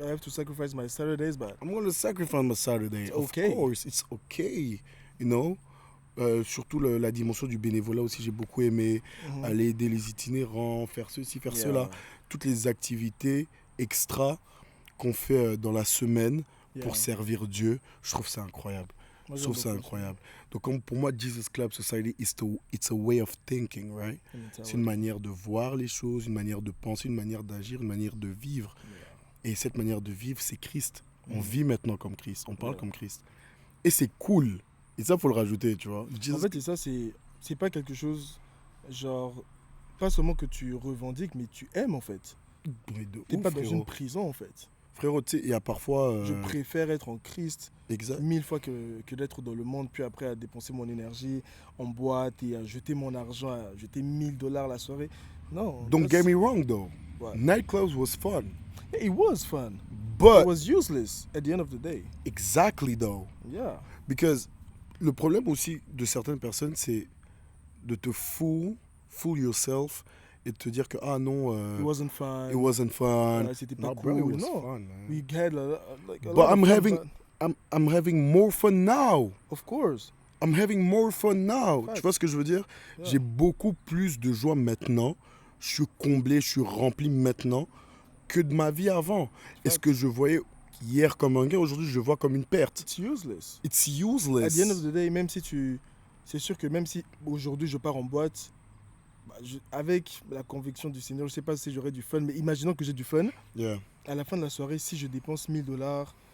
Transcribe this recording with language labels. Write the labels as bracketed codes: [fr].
[en] I have to sacrifice my Saturdays, but I'm going to sacrifice my Saturday. It's okay. Of course, it's okay. You know? [fr] Surtout la dimension du bénévolat aussi, j'ai beaucoup aimé aller aider les itinérants, faire ceci, faire cela. Toutes les activités extra qu'on fait dans la semaine pour servir Dieu, je trouve ça incroyable. Je trouve ça incroyable. Donc pour moi, Jesus Club Society, [en] it's a way of thinking, right? [fr] C'est une manière de voir les choses, une manière de penser, une manière d'agir, une manière de vivre. Et cette manière de vivre, c'est Christ. On vit maintenant comme Christ, on parle comme Christ. Et c'est cool. Et ça, il faut le rajouter, tu vois. En fait, et ça, c'est pas quelque chose, genre, pas seulement que tu revendiques, mais tu aimes, en fait. T'es pas dans une prison, en fait. Frérot, tu sais, il y a parfois... Je préfère être en Christ 1000 fois que d'être dans le monde, puis après à dépenser mon énergie en boîte et à jeter mon argent, à jeter $1000 la soirée. Non. [en] Don't get me wrong, though. What? Nightclubs was fun. Yeah, it was fun. But... it was useless at the end of the day. Exactly, though. Yeah. Because... [fr] Le problème aussi de certaines personnes, c'est de te [en] fool yourself [fr] et de te dire que non, [en] it wasn't fun. It wasn't fun. [fr] C'était pas cool. [en] Bro, it was fun, man. We had But I'm having more fun now. Of course. I'm having more fun now. [fr] Tu vois ce que je veux dire? J'ai beaucoup plus de joie maintenant. Je suis comblé, je suis rempli maintenant que de ma vie avant. Et ce que je voyais hier comme un gain, aujourd'hui je le vois comme une perte. [en] It's useless. It's useless. At the end of the day, [fr] même si c'est sûr que même si aujourd'hui je pars en boîte, avec la conviction du Seigneur, je sais pas si j'aurai du fun, mais imaginons que j'ai du fun. À la fin de la soirée, si je dépense $1000